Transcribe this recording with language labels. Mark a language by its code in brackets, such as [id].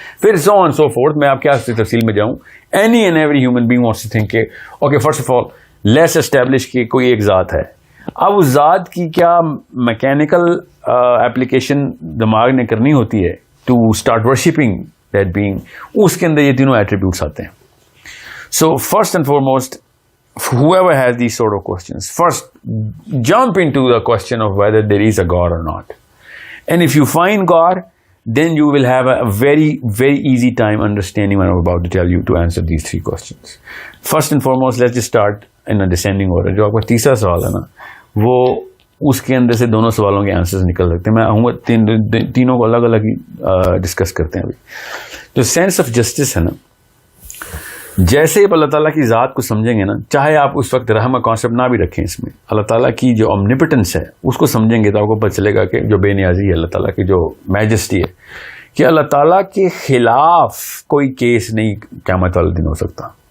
[en] پھر so on so forth, [ur] میں آپ کیا تفصیل میں جاؤں. [en] any and every human being wants to think کہ okay first of all let's establish کہ [ur] کوئی ایک ذات ہے. اب اس ذات کی کیا میکینیکل ایپلیکیشن دماغ نے کرنی ہوتی ہے [en] to start worshipping that being, [ur] اس کے اندر یہ تینوں ایٹریبیوٹس آتے ہیں. [en] So first and foremost, whoever has these sort of questions, first jump into the question of whether there is a God or not. And if you find God, then you will have a very, very easy time understanding what I'm about to tell you to answer these three questions. First and foremost, let's just start in a descending order. [ur] جو آپ کا تیسرا سوال ہے نا, وہ اس کے اندر سے دونوں سوالوں کے آنسرز نکل سکتے ہیں. میں آؤں گا تینوں کو الگ الگ ہی ڈسکس کرتے ہیں. ابھی جو سینس آف جسٹس ہے نا, جیسے آپ اللہ تعالیٰ کی ذات کو سمجھیں گے نا, چاہے آپ اس وقت رحم کا کانسیپٹ نہ بھی رکھیں, اس میں اللہ تعالیٰ کی جو omnipotence ہے اس کو سمجھیں گے تو آپ کو پتہ چلے گا کہ جو بے نیازی ہے اللہ تعالیٰ کی, جو میجسٹی ہے, کہ اللہ تعالیٰ کے خلاف کوئی کیس نہیں قیامت والے دن ہو سکتا.